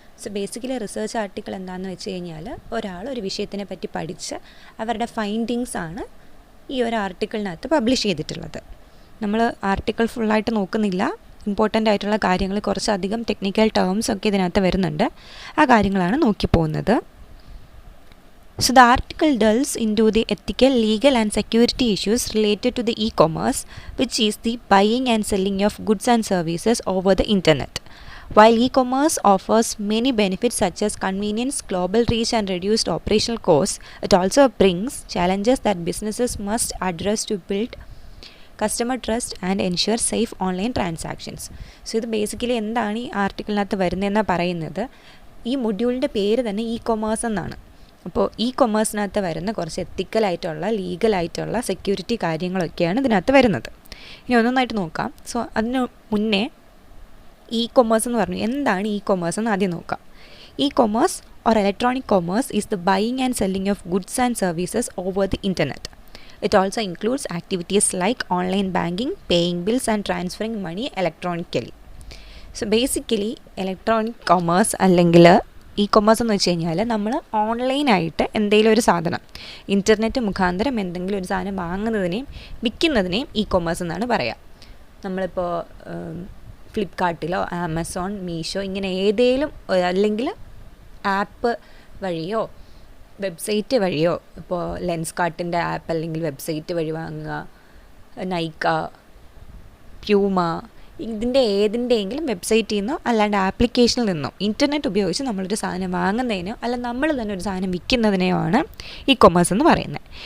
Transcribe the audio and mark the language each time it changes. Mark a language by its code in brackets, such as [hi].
[ml] So basically research article എന്താണെന്ന് വെച്ച് കഴിഞ്ഞാൽ ഒരാൾ ഒരു വിഷയത്തിനെ പറ്റി പഠിച്ച് അവരുടെ ഫൈൻഡിങ്സ് ആണ് ഈ ഒരു ആർട്ടിക്കിളിനകത്ത് പബ്ലിഷ് ചെയ്തിട്ടുള്ളത്. നമ്മൾ ആർട്ടിക്കിൾ ഫുള്ളായിട്ട് നോക്കുന്നില്ല. ഇമ്പോർട്ടൻ്റ് ആയിട്ടുള്ള കാര്യങ്ങൾ, കുറച്ചധികം ടെക്നിക്കൽ ടേംസ് ഒക്കെ ഇതിനകത്ത് വരുന്നുണ്ട്. ആ കാര്യങ്ങളാണ് നോക്കി പോകുന്നത്. [en] So the article delves into the ethical, legal and security issues related to the e-commerce, which is the buying and selling of goods and services over the internet. While e-commerce offers many benefits such as convenience, global reach and reduced operational costs, it also brings challenges that businesses must address to build customer trust and ensure safe online transactions. [ml] So ഇത് basically എന്താണ് ഈ ആർട്ടിക്കിളിനകത്ത് വരുന്നതെന്നാണ് പറയുന്നത്. ഈ മൊഡ്യൂളിൻ്റെ പേര് തന്നെ commerce എന്നാണ്. അപ്പോൾ കൊമേഴ്സിനകത്ത് വരുന്ന കുറച്ച് എത്തിക്കലായിട്ടുള്ള, ലീഗലായിട്ടുള്ള സെക്യൂരിറ്റി കാര്യങ്ങളൊക്കെയാണ് ഇതിനകത്ത് വരുന്നത്. ഇനി ഒന്നൊന്നായിട്ട് നോക്കാം. സോ അതിന് മുന്നേ കൊമേഴ്സ് എന്ന് പറഞ്ഞു, എന്താണ് കൊമേഴ്സ് എന്ന് ആദ്യം നോക്കാം. [en] Commerce or electronic commerce is the buying and selling of goods and services over the internet. It also includes activities like online banking, paying bills and transferring money electronically. So basically electronic commerce [ml] അല്ലെങ്കിൽ commerce എന്ന് വെച്ച് കഴിഞ്ഞാൽ നമ്മൾ ഓൺലൈനായിട്ട് എന്തെങ്കിലും ഒരു സാധനം internet മുഖാന്തരം എന്തെങ്കിലും ഒരു സാധനം വാങ്ങുന്നതിനെയും വിൽക്കുന്നതിനെയും കൊമേഴ്സ് എന്നാണ് പറയുക. നമ്മളിപ്പോൾ ഫ്ലിപ്കാർട്ടിലോ ആമസോൺ, മീഷോ ഇങ്ങനെ ഏതെങ്കിലും അല്ലെങ്കിൽ ആപ്പ് വഴിയോ വെബ്സൈറ്റ് വഴിയോ, ഇപ്പോൾ ലെൻസ് കാർട്ടിൻ്റെ ആപ്പ് അല്ലെങ്കിൽ വെബ്സൈറ്റ് വഴി വാങ്ങുക, നൈക്ക, പ്യൂമ, ഇതിൻ്റെ ഏതിൻ്റെയെങ്കിലും വെബ്സൈറ്റിൽ നിന്നോ അല്ലാണ്ട് ആപ്ലിക്കേഷനിൽ നിന്നോ ഇൻ്റർനെറ്റ് ഉപയോഗിച്ച് നമ്മളൊരു സാധനം വാങ്ങുന്നതിനോ അല്ല നമ്മൾ തന്നെ ഒരു സാധനം വിൽക്കുന്നതിനെയോ ആണ് കൊമേഴ്സ് എന്ന് പറയുന്നത്.